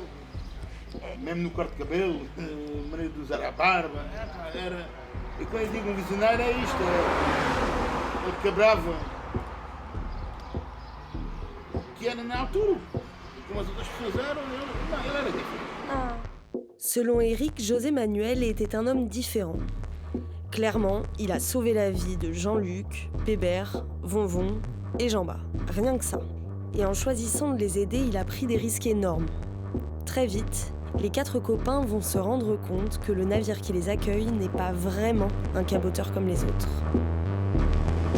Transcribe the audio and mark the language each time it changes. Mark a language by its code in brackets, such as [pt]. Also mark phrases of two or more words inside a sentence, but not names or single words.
[pt] Mesmo no corte de cabelo, maneira de usar a barba. E quando eu digo um visionário é isto. Ele quebrava o que era na altura. Como as outras pessoas eram, ele era diferente. [fr] Selon Éric, José Manuel était un homme différent. Clairement, il a sauvé la vie de Jean-Luc, Bébert, Vonvon et Jamba. Rien que ça. Et en choisissant de les aider, il a pris des risques énormes. Très vite, les 4 copains vont se rendre compte que le navire qui les accueille n'est pas vraiment un caboteur comme les autres.